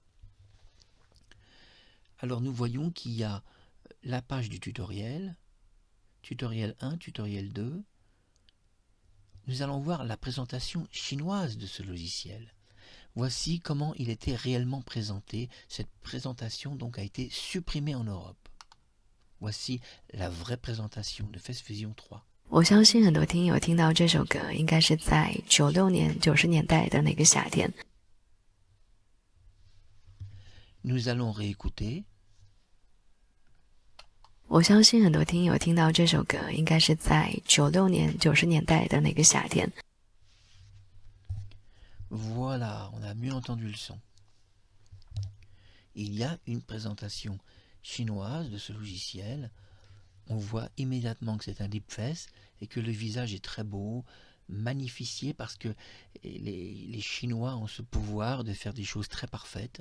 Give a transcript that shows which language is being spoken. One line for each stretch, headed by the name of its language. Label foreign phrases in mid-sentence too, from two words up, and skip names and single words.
French: Alors nous voyons qu'il y a la page du tutoriel, tutoriel 1, tutoriel 2. Nous allons voir la présentation chinoise de ce logiciel. Voici comment il était réellement présenté. Cette présentation donc a été supprimée en Europe. Voici la vraie présentation de Face Fusion 3.
Chinese: 我相信很多听友听到这首歌，应该是在96年、90年代的那个夏天。
French: Nous allons réécouter.
Chinese: 我相信很多听友听到这首歌，应该是在96年、90年代的那个夏天。
French: Voilà, on a mieux entendu le son. il y a une présentation chinoise de ce logiciel. On voit immédiatement que c'est un deepfake et que le visage est très beau, magnifié, parce que les Chinois ont ce pouvoir de faire des choses très parfaites.